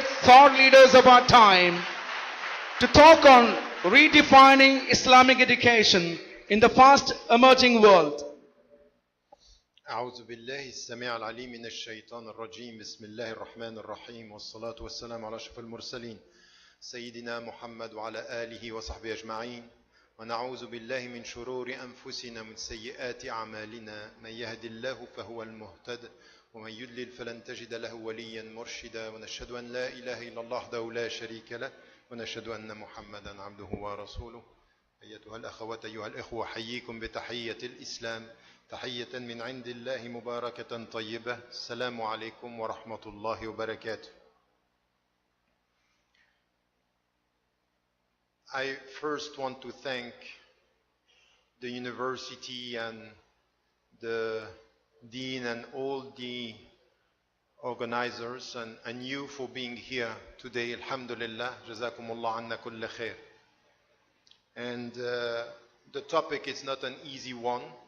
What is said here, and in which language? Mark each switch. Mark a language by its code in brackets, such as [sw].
[en] thought leaders of our time to talk on redefining Islamic education in the fast emerging world. [ar] أعوذ بالله السميع العليم من الشيطان الرجيم بسم الله الرحمن الرحيم والصلاة والسلام على أشرف المرسلين سيدنا محمد وعلى آله وصحبه أجمعين ونعوذ بالله من شرور أنفسنا من سيئات أعمالنا من يهد الله فهو المهتد ومن يضلل فلن تجد له وليا مرشدا ونشهد أن لا إله إلا الله وحده لا شريك له ونشهد أن محمدا عبده ورسوله أيتها الأخوات أيها الإخوة أحييكم بتحية الإسلام تحية من عند الله مباركة طيبة السلام عليكم ورحمة الله وبركاته. [en] I first want to thank the university and the dean and all the organizers and you for being here today. Alhamdulillah, [ar] jazakumullah anna kulla khair. [en] And the topic is not an easy one.